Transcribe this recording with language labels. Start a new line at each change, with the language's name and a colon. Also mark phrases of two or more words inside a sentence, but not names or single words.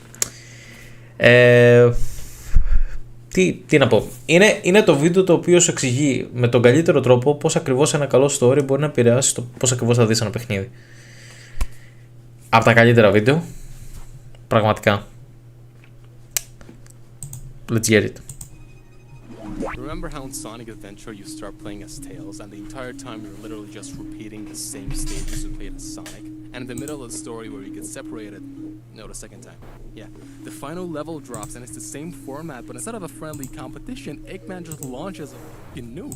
Greek: Τι να πω. Είναι το βίντεο το οποίο σου εξηγεί με τον καλύτερο τρόπο πώς ακριβώς ένα καλό story μπορεί να επηρεάσει το πώς ακριβώς θα δεις ένα παιχνίδι. Από τα καλύτερα βίντεο. Πραγματικά.
English: Let's get it. Remember how in Sonic Adventure you start playing as Tails and the entire time you're literally just repeating the same stages you played as Sonic? And in the middle of the story where you get separated, no, the second time, yeah, the final level drops and it's the same format, but instead of a friendly competition, Eggman just launches a fucking nuke.